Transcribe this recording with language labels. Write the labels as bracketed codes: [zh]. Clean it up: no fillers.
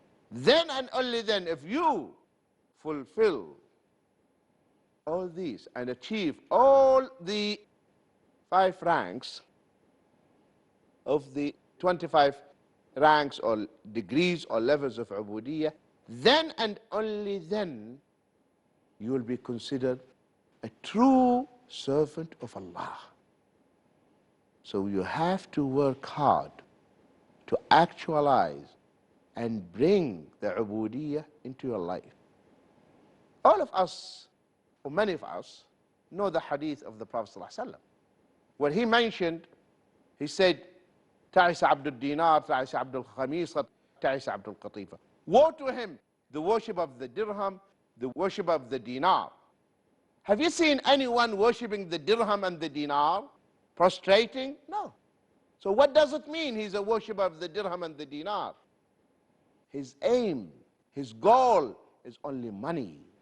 [en] Then and only then, if you fulfill all these and achieve all the 5 ranks of the 25 ranks or degrees or levels of ubudiyyah, then and only then you will be considered a true servant of Allah. So you have to work hard to actualize and bring the ubudiyyah into your life. All of us, or many of us, know the hadith of the Prophet ﷺ. When he mentioned, he said, [ar] تعس عبد الدينار, تعس عبد الخميصة, تعس عبد القطيفة. [en] Woe to him, the worship of the dirham, the worship of the dinar. Have you seen anyone worshipping the dirham and the dinar? Prostrating? No. So what does it mean he's a worshipper of the dirham and the dinar? His aim, his goal is only money.